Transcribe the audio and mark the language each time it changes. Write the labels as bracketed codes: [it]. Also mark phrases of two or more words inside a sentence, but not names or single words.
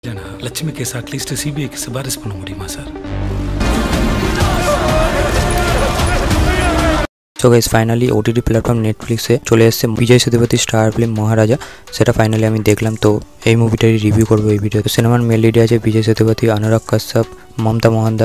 [ta] லட்சுமி கேஸ் அட்லீஸ்ட் சிபிஐக்கு சிபாரிசு பண்ண முடியுமா சார்? [en] so guys finally OTT platform [bn] নেটফ্লিক্সে চলে এসেছে বিজয় সেতুপতি [en] star film [bn] মহারাজা। সেটা ফাইনালি আমি দেখলাম, তো এই মুভিটারই রিভিউ করবো এই ভিডিওতে। সিনেমার [en] male leadে [bn] আছে বিজয় সেতুপতি, অনুরাগ কাশ্যপ, মমতা মোহনদাস।